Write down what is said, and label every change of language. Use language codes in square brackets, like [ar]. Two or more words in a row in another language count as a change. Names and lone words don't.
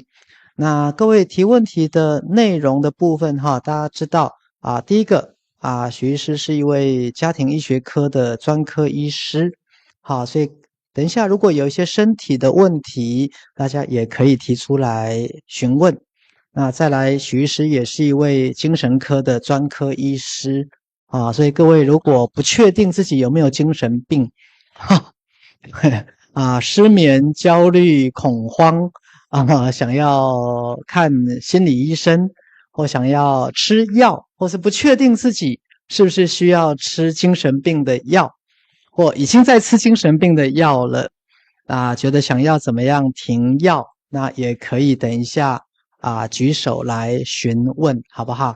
[zh] 那各位提問題的內容的部分大家知道第一個許醫師是一位家庭醫學科的專科醫師，好，所以等一下如果有一些身體的問題，大家也可以提出來詢問。那再來，許醫師也是一位精神科的專科醫師所以各位如果不確定自己有沒有精神病失眠、焦慮、恐慌想要看心理醫生，或想要吃藥，或是不確定自己是不是需要吃精神病的藥，或已經在吃精神病的藥了覺得想要怎麼樣停藥，那也可以等一下舉手來詢問，好不好？